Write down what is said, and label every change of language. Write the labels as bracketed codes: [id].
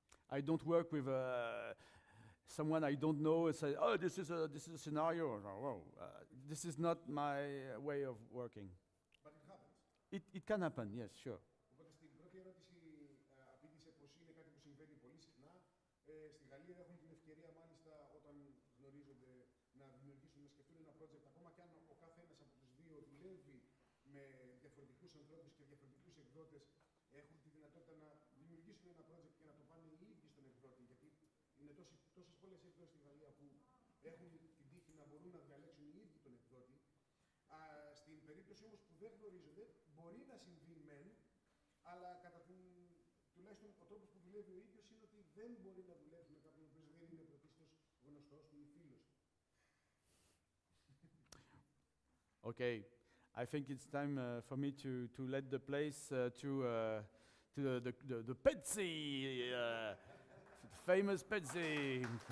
[en] I don't work with someone I don't know and say, oh, this is a scenario. This is not my way of working. But it happens. It can happen, yes, sure. [el] Οπότε στην πρώτη ερώτηση απήντησε πως είναι κάτι που συμβαίνει πολύ συχνά. Στη Γαλλία έχουν την ευκαιρία μάλιστα όταν γνωρίζονται να δημιουργήσουν, να σκεφτούν ένα project, ακόμα και αν ο κάθε ένας από τους δύο δουλεύει με διαφορετικούς ανθρώπους και διαφορετικούς εκδότες, έχουν τη δυνατότητα να δημιουργήσουν ένα project και να το πάνε οι ίδιοι στον εκδότη. Γιατί είναι τόσες πολλές εκδόσεις στη Γαλλία που έχουν την τύχη να μπορούν να διαλέξουν οι ίδιοι τον εκδότη. Στην περίπτωση όμως που δεν γνωρίζονται, μπορεί να συμβεί μεν, αλλά τουλάχιστον ο τρόπος που δουλεύει ο ίδιος είναι ότι δεν μπορεί να δουλεύει με κάποιον που δεν είναι πρωτίστως γνωστός του ή φίλος του. [en] Okay, I think it's time for me to let the place to the Pezzi, famous Pezzi.